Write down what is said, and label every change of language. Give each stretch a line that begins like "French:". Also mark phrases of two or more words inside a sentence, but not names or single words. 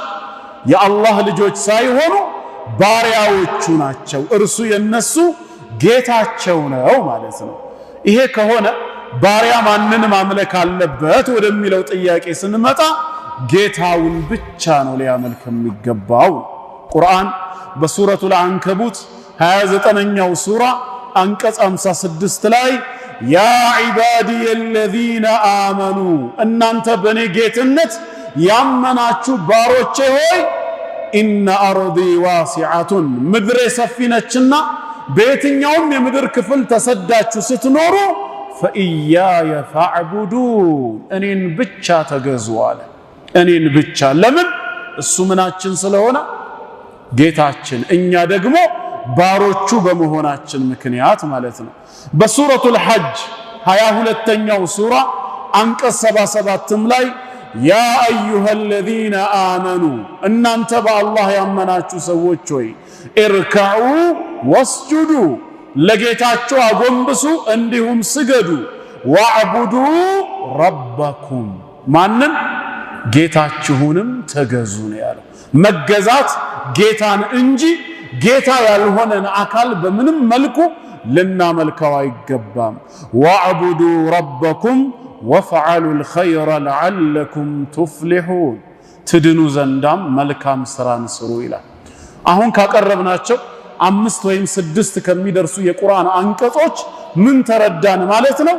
Amharic: የአላህ ልጆች ሳይሆኑ ባሪያዎቹ ናቸው። እርሱ የነሱ ጌታቸው ነው ማለት ነው። ይሄ ከሆነ ባሪያ ማንን ማምለክ አለበት ወደሚለው ጥያቄ ስንመጣ ጌታውን ብቻ ነው ሊያመልክ የሚገባው። ቁርአን በሱረቱል አንከቡት 29ኛው ሱራ አንቀጽ 56 ላይ
Arabic: يا عبادي الذين آمنوا
Amharic: እናንተ በኔ ጌትነት ያመናችሁ ባሮቼ ሆይ
Arabic: إن أرضي واسعة
Amharic: ምድሬ ሰፊ ነችና በየትኛውም የምድር ክፍል ተሰዳችሁ ስትኖሩ
Arabic: فإياي فاعبدون
Amharic: እኔን ብቻ ተገዙ አለ። እኔን ብቻ። ለምን? እሱ ምናችን ስለሆነ ጌታችን፣ እኛ ደግሞ ባሮቹ በመሆናችን ምክንያት ማለት ነው። በሱረቱል ሐጅ 22ኛው ሱራ አንቀጽ 77 ላይ
Arabic: يا أيها الذين آمنوا
Amharic: እናንተ በአላህ ያመናችሁ ሰዎች ሆይ
Arabic: اركعوا واسجدوا
Amharic: ለጌታችሁ አጎንብሱ እንዲሁም ስገዱ።
Arabic: واعبدوا ربكم
Amharic: ማንን? ጌታችሁንም ተገዙ ነው ያለው። መገዛት ጌታን እንጂ ጌታ ያልሆነን አካል በምንም መልኩ ልናመልከው አይገባም።
Arabic: واعبدوا ربكم وافعلوا الخير لعلكم تفلحون
Amharic: ትድኑ ዘንዳም መልካም ስራን ስሩ ይላል። አሁን ካቀረብናቸው 5 ወይም 6 ከሚደርሱ የቁርአን አንቀጾች ምን ተረዳን ማለት ነው?